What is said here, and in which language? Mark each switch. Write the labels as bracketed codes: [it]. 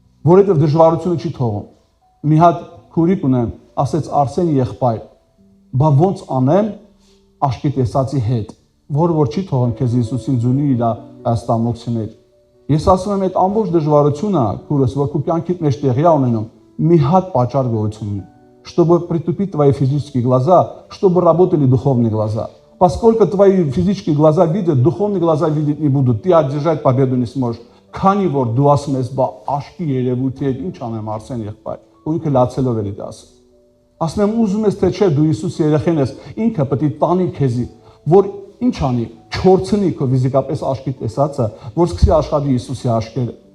[hy] որովհետև դժվարությունը չի թողում։ Մի հատ քուրիկ ունեմ, ասեց Արսեն եղբայր, բա ոնց անեմ աշկի տեսածի հետ, որ չի թողում քեզ Հիսուսին ձուլի իր ստամոքսի մեջ։ Ես ասում եմ, այդ ամբողջ դժվարությունը, քուրս, որ քո կյանքիդ մեջ տեղի է ունենում, մի հատ պատճառ գոյություն ունի, [ru] чтобы притупить твои физические глаза, чтобы работали духовные глаза. Поскольку твои физические глаза видят, духовные глаза видеть не будут, ты одержать победу не сможешь. [hy] Քանի որ դու ասում ես, բա աշկի երևույթի հետ ինչ անեմ Արսեն եղբայր, ու ինքը լացելով էլի դա ասում։ Ասում եմ, ուզում ես թե չէ, դու Հիսուսի երեխեն ես, ինքը պետք է տանի քեզի, որ ինչ անի, չորցնի քո ֆիզիկապես աշկի տեսածը, որ սկսի աշխատի Հիսուսի աշկերը։